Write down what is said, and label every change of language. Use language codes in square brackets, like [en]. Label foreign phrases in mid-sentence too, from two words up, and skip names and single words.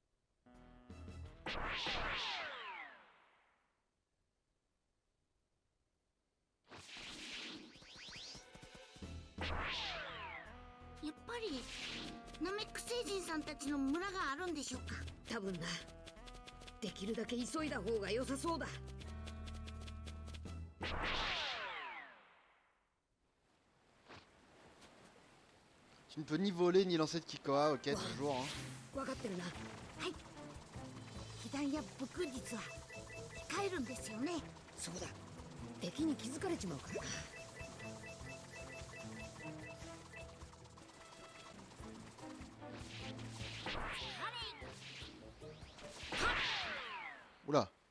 [ja] やっぱりナメック星人さんたちの村があるんでしょうか。多分な。できるだけ急いだ方が良さそうだ。 [fr] Tu ne peux ni voler ni lancer de Kikoa, ok, toujours. Hein. [ja] 分かってるな。はい。被弾や武空術は控えるんですよね。そうだ。敵に気づかれちまうからな。 [fr] Oula.